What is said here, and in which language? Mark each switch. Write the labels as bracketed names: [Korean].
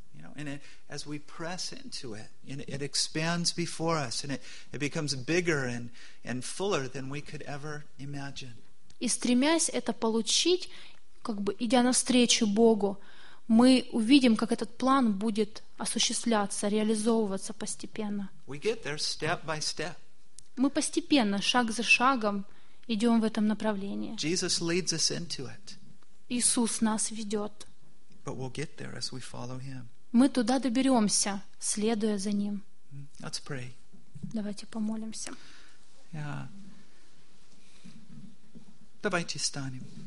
[Russian] И стремясь это получить, как бы идя навстречу Богу, мы увидим, как этот план будет осуществляться, реализовываться постепенно. [English] We get there step by step. [Russian] Мы постепенно, шаг за шагом, идем в этом направлении. [English] Jesus leads us into it. [Russian] Иисус нас ведет. [English] But we'll get there as we follow him. [Russian] Мы туда доберемся, следуя за Ним. [English] Let's pray. [Russian] Давайте помолимся. Yeah. Давайте встанем.